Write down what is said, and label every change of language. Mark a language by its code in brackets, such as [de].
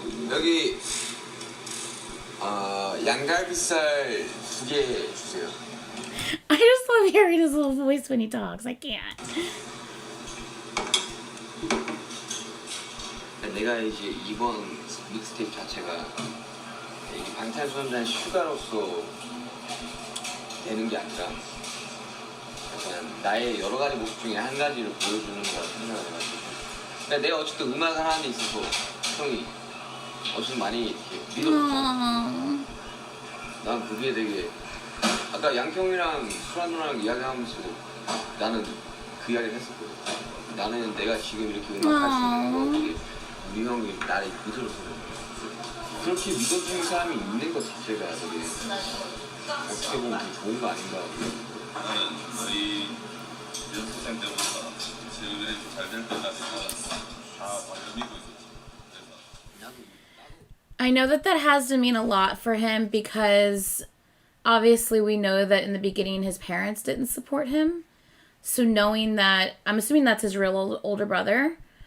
[ko] 여기 양갈비살 2개 주세요. [en] I just love hearing his little voice when he talks. I can't. [ko] 내가 이제 이번 믹스테이프 자체가 이 방탄소년단 슈가로서 되는 게 아니라 약간 나의 여러 가지 모습 중에 한 가지를 보여주는 거라 생각을 해가지고. 그러니까 내가 어쨌든 음악을 하는 데 있어서 형이 어쨌든 많이 이렇게 믿어줬잖아. 난 그게 되게 아까 양평이랑 수란 누나랑 이야기하면서 나는 그 이야기를 했었거든. 나는 내가 지금 이렇게 음악할 수 있는 거 되게 우리 형이 나를 믿어줘서 그렇게 믿어주는 사람이 있는 것 자체가 되게 어떻게 보면 되게 좋은 거 아닌가. 저희 연습생 때부터 지금은 잘될 때까지 다 완전 믿고 있었지. [en] I know that that has to mean a lot for him because obviously we know that in the beginning his parents didn't support him. So knowing that, I'm assuming that's his real older brother.